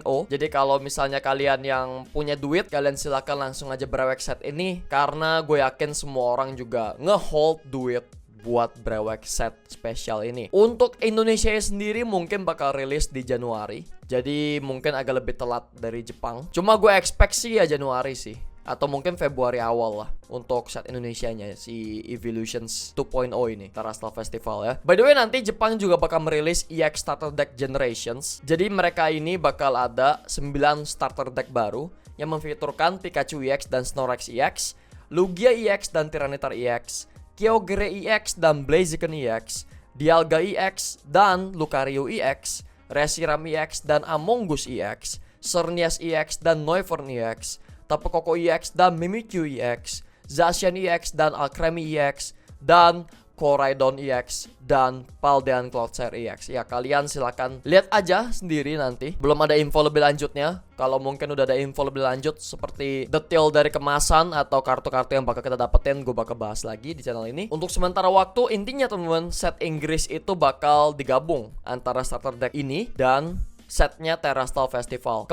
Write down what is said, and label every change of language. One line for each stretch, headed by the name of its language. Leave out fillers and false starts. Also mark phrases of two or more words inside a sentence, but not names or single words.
Indonesian: Jadi kalau misalnya kalian yang punya duit, kalian silakan langsung aja brewek set ini, karena gue yakin semua orang juga ngehold duit buat brewek set spesial ini. Untuk Indonesia sendiri mungkin bakal rilis di Januari. Jadi mungkin agak lebih telat dari Jepang. Cuma gue expect sih ya Januari sih, atau mungkin Februari awal lah untuk set Indonesianya si Evolutions 2.0 ini, Terastal Festival ya.
English: By the way,
Indonesian: nanti Jepang juga bakal merilis EX Starter Deck Generations. Jadi mereka ini bakal ada 9
English: starter deck
Indonesian: baru yang memfiturkan Pikachu EX dan Snorlax EX, Lugia EX dan Tyranitar EX, Kyogre EX dan Blaziken EX, Dialga EX dan Lucario EX, Reshiram EX dan Amoonguss EX, Xerneas EX dan Noivern EX, Tapu Koko EX dan Mimikyu EX, Zacian EX dan Alcremie EX, dan Koraidon EX dan Paldean Cloudslayer EX. Ya kalian silakan lihat aja sendiri nanti. Belum ada info lebih lanjutnya. Kalau mungkin udah ada info lebih lanjut seperti detail dari kemasan atau kartu-kartu yang bakal kita dapetin, gue bakal bahas lagi di channel ini. Untuk sementara waktu, intinya teman-teman, set Inggris itu bakal digabung antara
English: starter deck
Indonesian: ini dan setnya Terastal Festival.